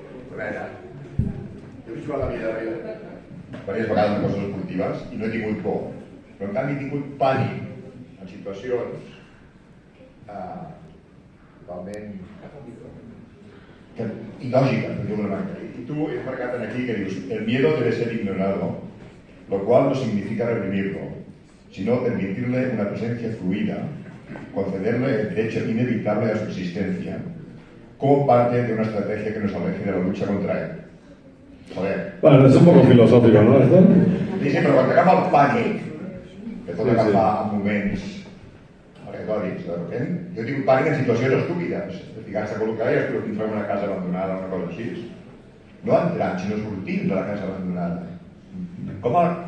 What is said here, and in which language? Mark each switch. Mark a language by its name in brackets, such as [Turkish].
[Catalan] A veure, jo he viscut la vida diverses vegades en coses esportives i no he tingut por, però en canvi he tingut pànic en situacions totalment ilògiques, per dir-ho d'una manera. I tu has marcat aquí que dius, [Spanish] el miedo debe ser ignorado, lo cual no significa reprimirlo, sino permitirle una presencia fluida, concederle el derecho inevitable a su existencia, como parte de una estrategia que nos aleje de la lucha contra él. Joder. Bueno, es un poco filosófico, ¿no? ¿Esto? [Catalan] Sí, però quan t'agafa el pànic, que tot agafar en moments retòrics, de repent, jo tinc pànic en situacions estúpides, de ficar-se a col·locar i escoltar dintre una casa abandonada o una cosa així. No entrant, sinó sortint de la casa abandonada. Com a...